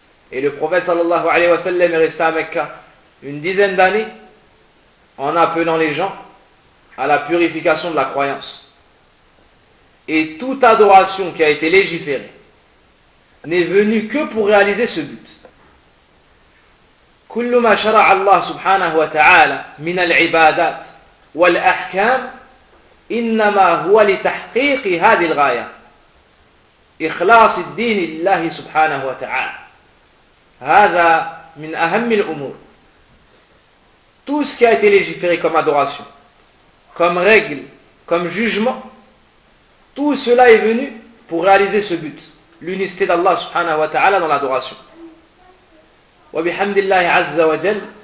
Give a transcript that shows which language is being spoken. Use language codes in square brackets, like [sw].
[fr] Et le prophète sallallahu alayhi wa sallam est resté à Mecca une dizaine d'années en appelant les gens à la purification de la croyance. Et toute adoration qui a été légiférée n'est venue que pour réaliser ce but. [ar] كل ما شرع الله سبحانه وتعالى من العبادات والأحكام إنما هو لتحقيق هذه الغاية إخلاص الدين لله سبحانه وتعالى. هذا من أهم الأمور. [fr] Tout ce qui a été légiféré comme adoration, comme règle, comme jugement, tout cela est venu pour réaliser ce but, l'unicité d'Allah subhanahu wa ta'ala dans l'adoration. [ar] وَبِحَمْدِ اللَّهِ عَزَّ وَجَلَّ.